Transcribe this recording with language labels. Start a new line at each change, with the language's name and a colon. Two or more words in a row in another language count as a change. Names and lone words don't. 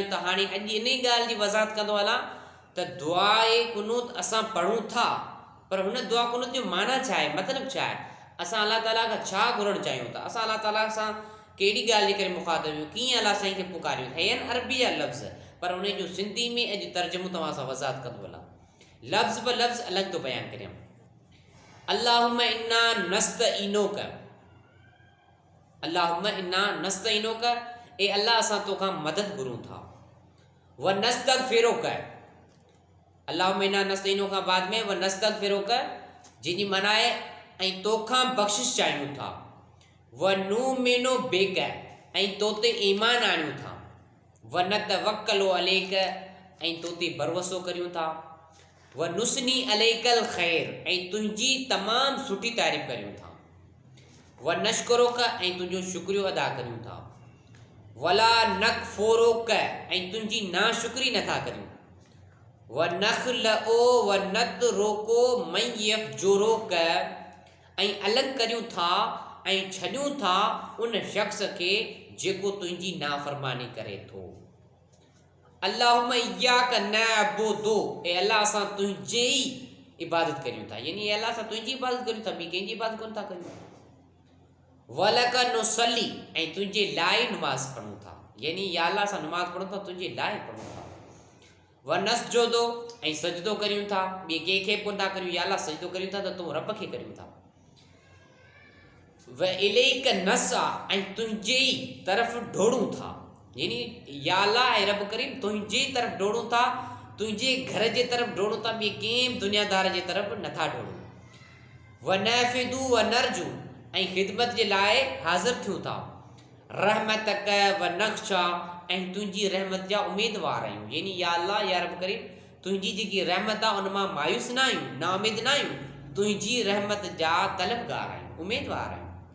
Sindhi: त हाणे अॼु इन ॻाल्हि जी वज़ाहत कंदो हलां त दुआए कुनूत असां पढ़ूं था, पर हुन दुआ कुनूत जो माना छा आहे, मतिलबु छा आहे, असां अल्लाह ताला खां छा घुरणु चाहियूं था, असां अल्लाह ताला सां कहिड़ी ॻाल्हि जे करे मुखातिब आहियूं, कीअं अल्लाह साईं खे पुकारियूं। हे आहिनि अरबी जा लफ़्ज़, पर उन जो सिंधी में अॼु तर्जुमो तव्हां सां वज़ाहत कंदो हलां। लफ़्ज़ ब लफ़्ज़ अलॻि थो बयानु करियां।
Arabic: اللهم إنا نستعينك، اللهم إنا نستعينك,
Sindhi: ए अल्लाह असां तोखां मदद घुरूं था।
Arabic: ونستغفرك، اللهم إنا نستعينك
Sindhi: खां बाद में
Arabic: ونستغفرك
Sindhi: जंहिंजी माना आहे ऐं तोखां बख़्शिश चाहियूं था।
Arabic: ونؤمن بك,
Sindhi: ऐं तो ते ईमान आणियूं था।
Arabic: ونتوكل عليك,
Sindhi: ऐं तो ते भरोसो करियूं था।
Arabic: ونثني عليك الخير,
Sindhi: ऐं तुंहिंजी तमामु सुठी तारीफ़ करियूं था।
Arabic: ونشكرك,
Sindhi: ऐं तुंहिंजो शुक्रियो अदा करियूं था।
Arabic: ولا نكفرك,
Sindhi: ऐं तुंहिंजी नाशुक्री नथा करियूं।
Arabic: ونخلع ونترك من يفجرك,
Sindhi: ऐं अलॻि करियूं था ऐं छॾियूं था उन शख़्स खे जेको तुंहिंजी नाफ़रमानी करे थो।
Arabic: اللهم إياك نعبد,
Sindhi: ए अल्लाह असां तुंहिंजे ई इबादत करियूं था, यानी ए अल्लाह असां तुंहिंजी इबादत करियूं था, ॿी कंहिंजी इबादत कोन था करियूं।
Arabic: ولك نصلي,
Sindhi: ऐं तुंहिंजे लाइ नमाज़ पढ़ूं था, यानी या अल्लाह असां नमाज़ पढ़ूं था तुंहिंजे लाइ पढ़ूं था।
Arabic: ونسجد,
Sindhi: ऐं सजदो करियूं था, ॿिए कंहिंखे कोन था करियूं, या अल्लाह सजदो करियूं था त तूं रब खे करियूं था।
Arabic: وإليك نسعى,
Sindhi: ऐं तुंहिंजे ई तरफ़ डोड़ूं था, यानी या अल्लाह ऐं रब करीम तुंहिंजे तरफ़ डोड़ूं था, तुंहिंजे घर जे तरफ़ डोड़ूं था, ॿिए कंहिं दुनियादार जे तरफ़ नथा डोड़ूं।
Arabic: ونحفد ونرجو,
Sindhi: ऐं ख़िदमत जे लाइ हाज़िर थियूं था।
Arabic: رحمتك ونخشى,
Sindhi: ऐं तुंहिंजी रहमत जा उमेदवार आहियूं, यानी या अल्लाह या रब करीम तुंहिंजी जेकी रहमत आहे उन मां मायूस न आहियूं, नाउमीद न आहियूं, तुंहिंजी रहमत जा तलबगार आहियूं, उमेदवार आहियूं।